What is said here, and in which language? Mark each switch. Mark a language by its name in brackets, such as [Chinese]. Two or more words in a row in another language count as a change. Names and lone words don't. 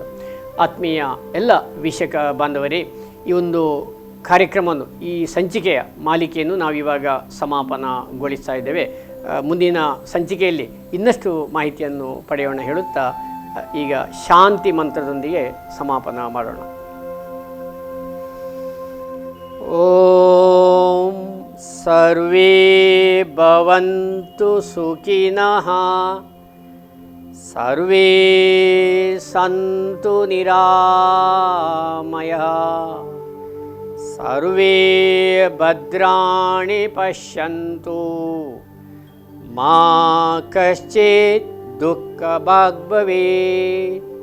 [Kannada] ಆತ್ಮೀಯ ಎಲ್ಲ ವೀಕ್ಷಕ ಬಾಂಧವರೇ, ಈ ಒಂದು ಕಾರ್ಯಕ್ರಮವನ್ನು, ಈ ಸಂಚಿಕೆಯ ಮಾಲಿಕೆಯನ್ನು ನಾವಿವಾಗ ಸಮಾಪನಗೊಳಿಸ್ತಾ ಇದ್ದೇವೆ. ಮುಂದಿನ ಸಂಚಿಕೆಯಲ್ಲಿ ಇನ್ನಷ್ಟು ಮಾಹಿತಿಯನ್ನು ಪಡೆಯೋಣ ಹೇಳುತ್ತಾ ಈಗ ಶಾಂತಿ ಮಂತ್ರದೊಂದಿಗೆ ಸಮಾಪನ ಮಾಡೋಣ. [Sanskrit] ಓಂ ಸರ್ವೇ ಭವಂತು ಸುಖಿನಃ, ಸರ್ವೇ ಸಂತು ನಿರಾಮಯಃ, ಸರ್ವೇ ಭದ್ರಾಣಿ ಪಶ್ಯಂತು, ಮಾ ಕಶ್ಚಿತ್ ದುಃಖಭಾಗ್ ಭವೇತ್.